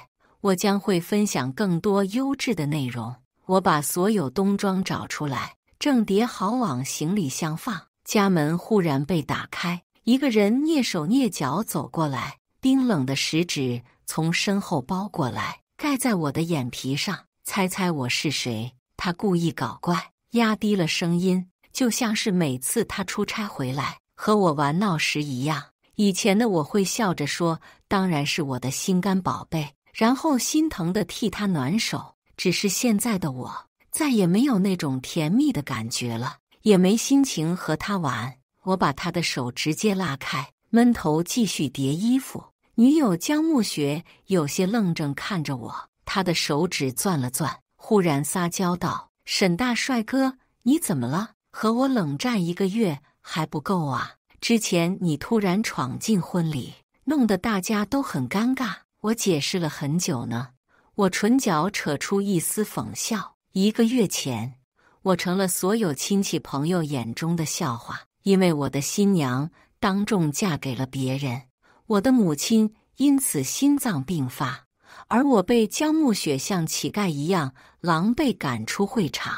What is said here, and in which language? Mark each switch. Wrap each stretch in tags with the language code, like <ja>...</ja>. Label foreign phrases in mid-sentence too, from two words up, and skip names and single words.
<zh>我將會分享更多優質的內容。我把所有冬裝找出來，正疊好往行李箱放。家門忽然被打開，一個人躡手躡腳走過來，冰冷的食指從身後包過來，蓋在我的眼皮上。猜猜我是誰？他故意搞怪，壓低了聲音，就像是每次他出差回來和我玩鬧時一樣。以前的我會笑着說，當然是我的心肝寶貝，然後心疼地替他暖手。只是現在的我再也沒有那種甜蜜的感覺了，也沒心情和他玩。我把他的手直接拉開，悶頭繼續疊衣服。女友江暮雪有些愣怔看着我，他的手指攥了攥，忽然撒嬌道：“沈大帥哥，你怎麼了？和我冷戰1 個月還不夠啊？之前你突然闖進婚禮，弄得大家都很尷尬，我解釋了很久呢。” 我唇角扯出一絲諷笑。1個月前，我成了所有親戚朋友眼中的笑話，因為我的新娘當眾嫁給了別人，我的母親因此心臟病發，而我被江暮雪像乞丐一樣狼狽趕出會場。</zh>